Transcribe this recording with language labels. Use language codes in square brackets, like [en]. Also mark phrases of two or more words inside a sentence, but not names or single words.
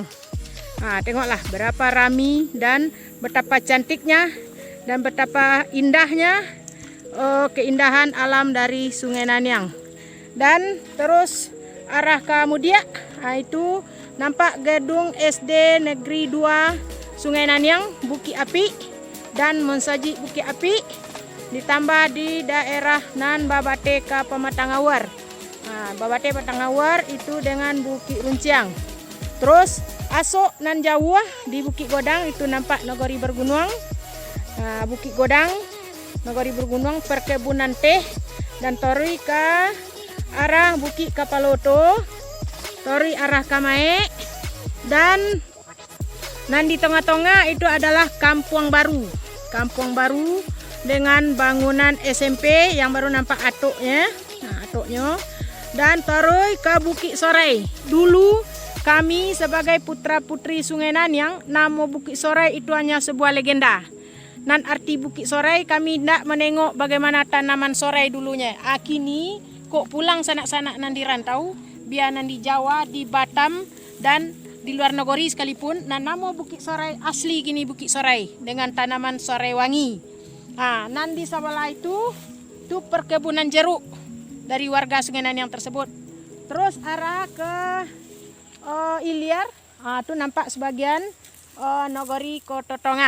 [id] Nah, tengoklah berapa rami dan betapa cantiknya dan betapa indahnya keindahan alam dari Sungai Nanyang. Dan terus arah ke Mudia. Itu nampak gedung SD Negeri 2 Sungai Naniang Bukit Api dan Monsaji Bukit Api, ditambah di daerah nan Babate ke Pematangawar. Babate Petangawar itu dengan Bukit Runciang. Terus asok nan jauh di Bukit Godang itu nampak Nagari Bergunung. Bukit Godang, Nagari Bergunung, perkebunan teh, dan tori ke arah Bukit Kapaloto, tori arah Kamae, dan nan di tengah-tengah itu adalah Kampung Baru. Kampung Baru dengan bangunan SMP yang baru nampak atoknya. Atoknya. Dan terus ke Bukit Sorai. Dulu kami sebagai putra-putri Sungai Naniang, nama Bukit Sorai itu hanya sebuah legenda. Nan arti Bukit Sorai kami tidak menengok bagaimana tanaman sorai dulunya. Kini kok pulang sanak-sanak nan di rantau, biar nan di Jawa, di Batam, dan di luar negeri sekalipun. Nama Bukit Sorai asli kini Bukit Sorai dengan tanaman sorai wangi. Nan di sebelah itu perkebunan jeruk dari warga Sungai Naniang tersebut. Terus arah ke Ilir, itu nampak sebagian Nagari Kota Tongah.